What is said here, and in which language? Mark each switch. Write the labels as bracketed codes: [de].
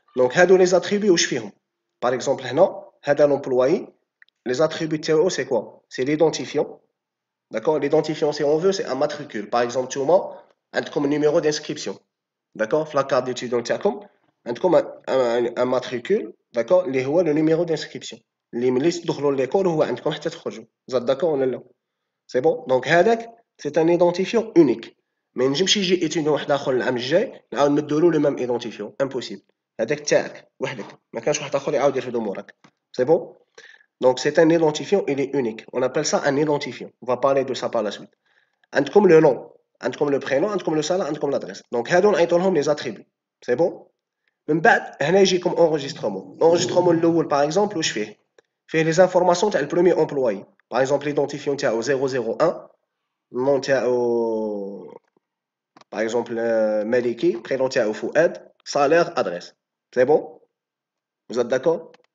[fr] Donc, les attributs, où je fais. Par exemple, là, l'employé, les attributs de c'est quoi? C'est l'identifiant. D'accord? L'identifiant, si on veut, c'est un matricule. Par exemple, tu as comme numéro d'inscription. D'accord? La carte d'étudiant, tu as comme un matricule. D'accord? [ar] اللي هو [fr] le numéro d'inscription. [ar] اللي ملي تدخلوا l'école هو عندكم حتى تخرجوا. [fr] Vous êtes d'accord [ar] ولا لا? [fr] C'est bon? Donc, [ar] هذاك, [fr] c'est un identifiant unique. [ar] ما ينجمش يجي étudiant واحد آخر العام الجاي نعاود نديرو له [fr] le même identifiant. [ar] Impossible. هذاك تاعك وحدك. ما كانش واحد آخر يعاود يرفد أمورك. [fr] C'est bon? Donc, c'est un identifiant, il est unique. On appelle ça un identifiant. On va parler de ça par la suite. Comme le nom, comme le prénom, comme le salaire, comme l'adresse. Donc, [ar] هادو نعيطولهم [fr] les attributs. C'est bon? [ar] من بعد هنا يجي [fr] comme enregistrement. Enregistrement الأول par exemple [ar] واش فيه [fr] les informations تاع le premier employé. Par exemple, l'identifiant تاعو 001, nom تاعو par exemple Maliki, prénom تاعو Fouad, salaire, adresse. C'est bon? Vous êtes d'accord?